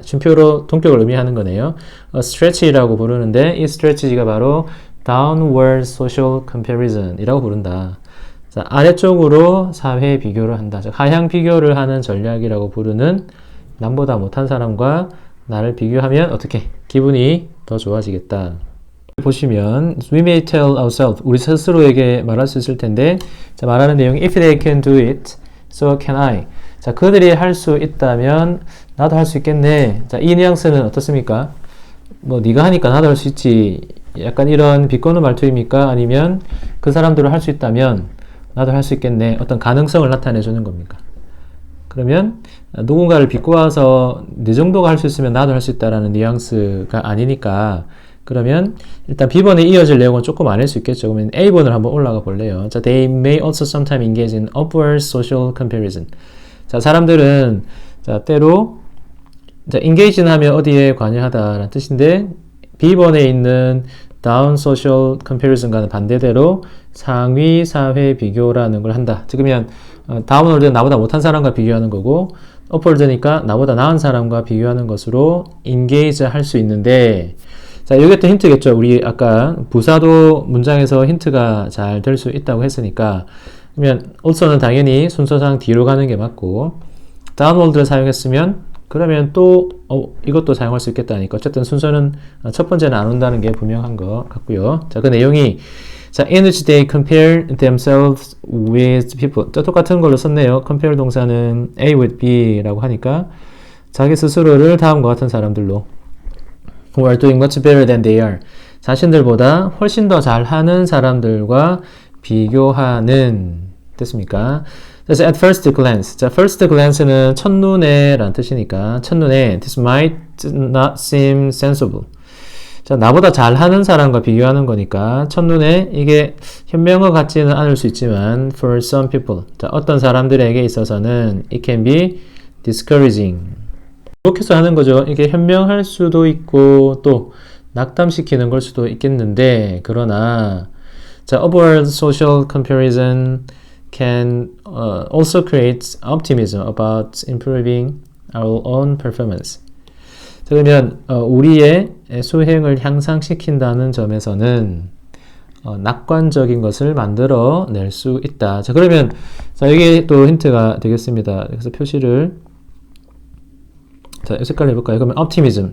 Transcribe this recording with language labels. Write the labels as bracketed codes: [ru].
[ko] 쉼표로 동격을 의미하는 거네요. stretch라고 부르는데 이 stretch가 바로 downward social comparison 이라고 부른다. 자, 아래쪽으로 사회 비교를 한다. 즉, 하향 비교를 하는 전략이라고 부르는 남보다 못한 사람과 나를 비교하면 어떻게? 기분이 더 좋아지겠다. [en] 보시면 we may tell ourselves [ko] 우리 스스로에게 말할 수 있을 텐데 자, 말하는 내용이 [en] if they can do it, so can I. [ko] 자, 그들이 할 수 있다면 나도 할 수 있겠네. 자, 이 뉘앙스는 어떻습니까? 뭐 네가 하니까 나도 할 수 있지. 약간 이런 비꼬는 말투입니까? 아니면 그 사람들을 할 수 있다면 나도 할 수 있겠네. 어떤 가능성을 나타내 주는 겁니까? 그러면 누군가를 비꼬아서 네 정도가 할 수 있으면 나도 할 수 있다라는 뉘앙스가 아니니까 그러면 일단 B번에 이어질 내용은 조금 아닐 수 있겠죠. 그러면 A번을 한번 올라가 볼래요. [en] 자, they may also sometimes engage in upward social comparison. [ko] 자, 사람들은 자, 때로 자, engage는 하면 어디에 관여하다라는 뜻인데 B번에 있는 down social comparison과는 반대대로 상위 사회 비교라는 걸 한다. 그러면 downward는 나보다 못한 사람과 비교하는 거고 upward니까 나보다 나은 사람과 비교하는 것으로 engage 할 수 있는데 자, 이게 또 힌트겠죠. 우리 아까 부사도 문장에서 힌트가 잘 될 수 있다고 했으니까 그러면 also는 당연히 순서상 뒤로 가는 게 맞고 downward를 사용했으면 그러면 또 이것도 사용할 수 있겠다니까 어쨌든 순서는 첫 번째는 안 온다는 게 분명한 것 같고요. 자, 그 내용이 자, [en] in which they compare themselves with people. [ko] 또 똑같은 걸로 썼네요. compare 동사는 A with B라고 하니까 자기 스스로를 다음과 같은 사람들로 [en] who are doing much better than they are. [ko] 자신들보다 훨씬 더 잘하는 사람들과 비교하는 됐습니까? 그래서 at first glance. 자, first glance는 첫눈에 라는 뜻이니까 첫눈에 [en] this might not seem sensible. [ko] 자, 나보다 잘하는 사람과 비교하는 거니까 첫눈에 이게 현명한 것 같지는 않을 수 있지만 [en] for some people. [ko] 자, 어떤 사람들에게 있어서는 [en] it can be discouraging. [ko] 이렇게 해서 하는 거죠. 이게 현명할 수도 있고 또 낙담시키는 걸 수도 있겠는데 그러나 자, [en] upward social comparison can also create optimism about improving our own performance. [ko] 자, 그러면 우리의 수행을 향상시킨다는 점에서는 낙관적인 것을 만들어 낼 수 있다. 자, 그러면 자, 이게 또 힌트가 되겠습니다. 그래서 표시를 자, 색깔로 해볼까요? 그러면 optimism.